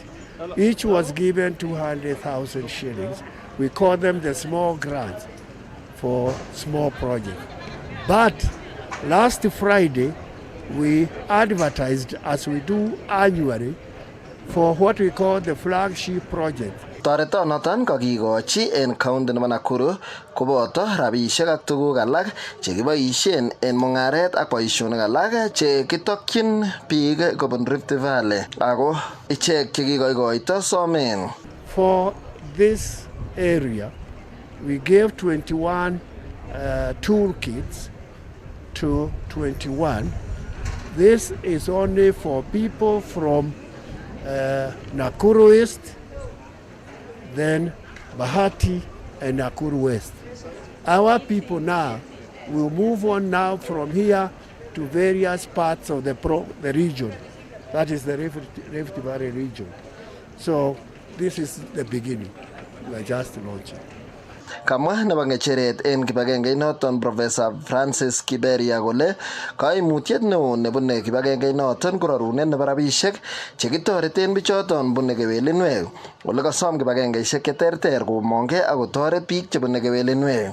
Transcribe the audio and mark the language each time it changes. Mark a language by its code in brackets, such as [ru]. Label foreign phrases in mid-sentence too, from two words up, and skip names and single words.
[en] Each was given 200,000 shillings. We call them the small grants for small projects. But last Friday, we advertised, as we do annually, for what we call the flagship project. [kln] Toretonoton kakikochi en county nebo Nakuru koboto rabisiek ak tuguk alak chekiboisien en mungaret ak boisionik alak chekitokyin biik kobun Rift Valley ako ichek chekikoikoito somen. [en] For this area, we gave 21 toolkits to 21. This is only for people from Nakuru East, then Bahati and Nakuru West. Our people now will move on now from here to various parts of the region. That is the Rift Valley region. So this is the beginning. We are just launching. [kln] Kamwa nebo ngecheret en kibagengeit noton Professor Francis Kiberia kole kaimutiet neo nebune kibagengeit noton korarunet nebo rabisiek chekitoreten bichoton bune kewelinwek ole kasom kibagengeisiek cheterter komongke ak kotoret biik chebune kewelinwek.